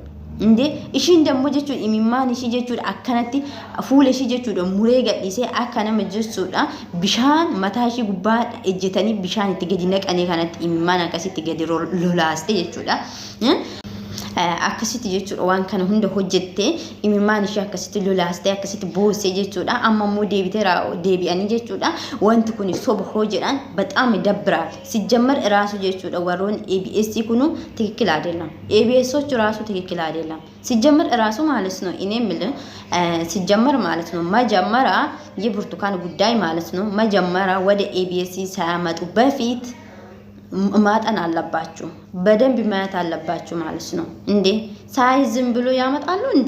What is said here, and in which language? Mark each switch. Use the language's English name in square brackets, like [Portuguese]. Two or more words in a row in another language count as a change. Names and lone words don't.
[Oromo] Inde ishiin dammo jechuudha imimmaan ishii jechuudha akkanatti fuula ishii jechuudha muree gadhiisee akka nama jechuudha bishaan mataa ishii gubbaa ejjetanii bishaan itti gadi naqanii kanatti imimmaan akkasitti gadi lolaaste jechuudha. Akkasitti jechuudha waan kana hunda hojjette imimmaan ishee akkasitti lolaaste akkasitti boosee jechuudha. Amma immoo deebi'anii jechuudha wanti kun soba hojedhan [Amharic] በጣም ይደብራል። ሲጀመር ራሱ [Oromo] jechuudha warroon ABS kunu [Amharic] ትክክል አይደለም። ABSዎች ራሱ ትክክል አይደለም። ሲጀመር ራሱ ማለት ነው እኔ የምልህ ሲጀመር ማለት ነው መጀመሪያ የብርቱካን ጉዳይ ማለት ነው መጀመሪያ ወደ ABS ሳያመጡ በፊት ማጠን አለባችሁ በደንብ ማየት አለባችሁ ማለት ነው። እንዴ ሳይዝም ብሎ ያመጣሉ እንዴ?